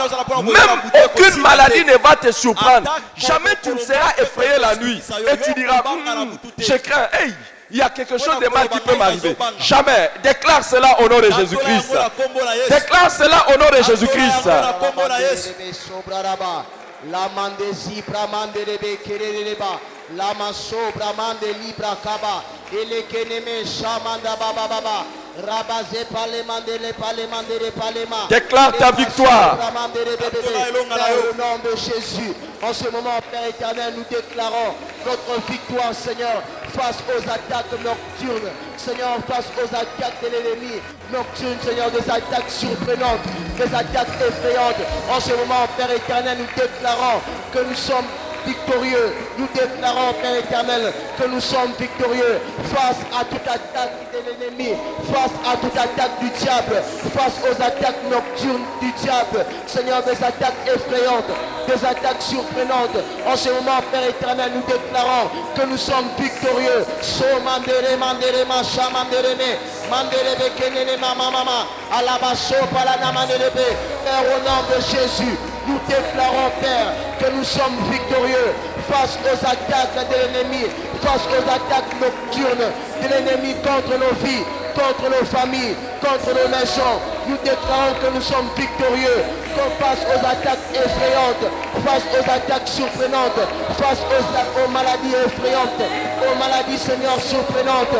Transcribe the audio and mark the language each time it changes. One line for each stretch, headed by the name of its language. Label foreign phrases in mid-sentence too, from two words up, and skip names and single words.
French: Même aucune maladie ne va te surprendre. Jamais tu ne seras effrayé la nuit. Et tu diras, je crains, hey, il y a quelque chose de mal qui peut m'arriver. Jamais. Déclare cela au nom de Jésus-Christ. Déclare cela au nom de Jésus-Christ. La mandesi bramande rebe kerereba la maso bramande libra kaba ele keneme shamanda baba baba rabaze palemande le palemande le palema. Déclare ta victoire. Au nom de Jésus, en ce moment, Père éternel, nous déclarons notre victoire, Seigneur, face aux attaques nocturnes, Seigneur, face aux attaques de l'ennemi nocturnes, Seigneur, des attaques surprenantes, des attaques effrayantes. En ce moment, Père éternel, nous déclarons que nous sommes victorieux. Nous déclarons, Père éternel, que nous sommes victorieux face à toute attaque de l'ennemi, face à toute attaque du diable, face aux attaques nocturnes du diable. Seigneur, des attaques effrayantes, des attaques surprenantes. En ce moment, Père éternel, nous déclarons que nous sommes victorieux. So mandere mandere macha mandere me mandere bekenene mama mama alabaso palana mandere be. Père, au nom de Jésus, nous déclarons, Père, que nous sommes victorieux face aux attaques de l'ennemi, face aux attaques nocturnes de l'ennemi contre nos vies, contre nos familles, contre nos maisons. Nous déclarons que nous sommes victorieux face aux attaques effrayantes, face aux attaques surprenantes, face aux maladies effrayantes, aux maladies, Seigneur, surprenantes.